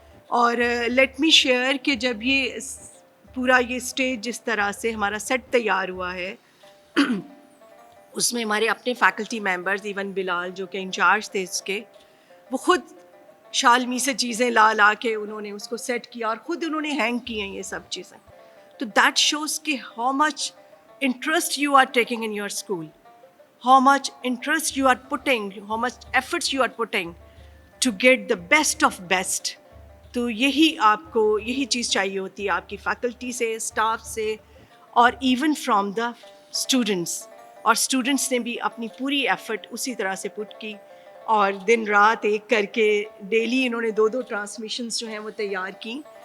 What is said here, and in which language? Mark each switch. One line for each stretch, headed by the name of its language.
Urdu: اور
English: let me share
Urdu: کہ جب یہ پورا یہ اسٹیج جس طرح سے ہمارا سیٹ تیار ہوا ہے اس میں ہمارے اپنے فیکلٹی ممبرز، ایون بلال جو کہ انچارج تھے اس کے، وہ خود شالمی سے چیزیں لا کے انہوں نے اس کو سیٹ کیا اور خود انہوں نے ہینگ کی ہیں یہ سب چیزیں.
English: تو that shows کہ how much interest you are taking in your school, how much interest you are putting, how much efforts you are putting to get the best of best.
Urdu: تو یہی آپ کو یہی چیز چاہیے ہوتی ہے آپ کی فیکلٹی سے، اسٹاف سے، اور
English: Even from the students.
Urdu: اور اسٹوڈنٹس نے بھی اپنی پوری ایفرٹ اسی طرح سے پٹ کی، اور دن رات ایک کر کے ڈیلی انہوں نے 2 ٹرانسمیشنز جو ہیں وہ تیار کی.